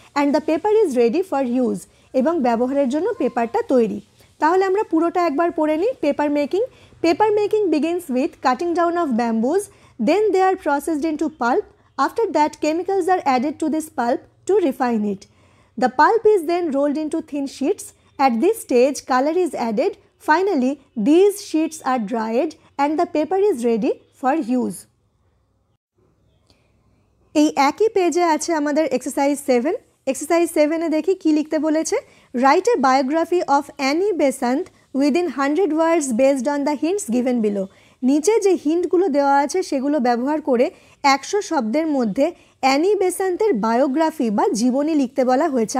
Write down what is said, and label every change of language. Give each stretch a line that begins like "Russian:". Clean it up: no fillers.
English: and the paper is ready for use,
Bangla: এবং ব্যবহারের জন্য পেপারটা তৈরি। তাহলে আমরা পুরোটা একবার পড়ে নিই।
English: Paper making, paper making begins with cutting down of bamboos, then they are processed into pulp, after that chemicals are added to this pulp to refine it. The pulp is then rolled into thin sheets. At this stage color is added. Finally these sheets are dried and the paper is ready for use.
Bangla: এই একই পেজে আছে আমাদের exercise 7। Exercise 7-এ দেখি কি লিখতে বলেছে।
English: Write a biography of Annie Besant within 100 words based on the hints given below.
Bangla: নিচে যে হিন্টগুলো দেওয়া আছে সেগুলো ব্যবহার করে 100 শব্দের মধ্যে অ্যানি বেসান্তের বায়োগ্রাফি বা জীবনী লিখতে বলা হয়েছে।